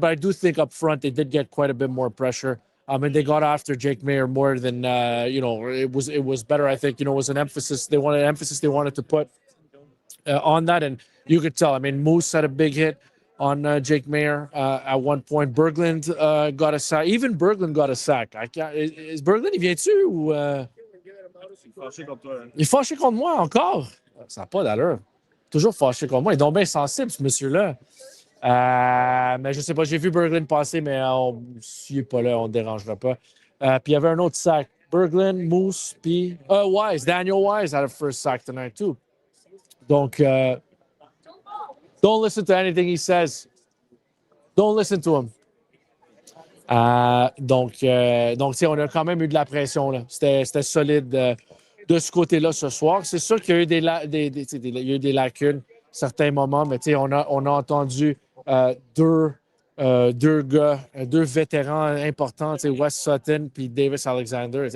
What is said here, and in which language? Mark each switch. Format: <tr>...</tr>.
<en>But I do think up front they did get quite a bit more pressure. And they got after Jake Mayer more than it was better. I think it was an emphasis. They wanted to put on that, and you could tell. I mean, Moose had a big hit on Jake Mayer at one point. Berglund got a sack. Even Berglund got a sack.</en> <fr>Is Berglund, il vient-tu ou il est fâché contre moi encore? Ça n'a pas d'allure. Toujours fâché contre moi. Il est donc bien sensible, ce monsieur-là. Mais je sais pas, j'ai vu Berglund passer, mais s'il n'est pas là, on ne dérangera pas. Puis il y avait un autre sack. Berglund, Moose, puis Wise.</fr> <en>Daniel Wise had a first sack tonight too. Donc, don't listen to anything he says. Don't listen to him.</en> <fr>Donc, on a quand même eu de la pression. Là. C'était solide de ce côté-là ce soir. C'est sûr qu'il y a eu il y a eu des lacunes certains moments, mais on a entendu deux gars, deux vétérans importants, Wes Sutton puis Davis Alexander.</fr>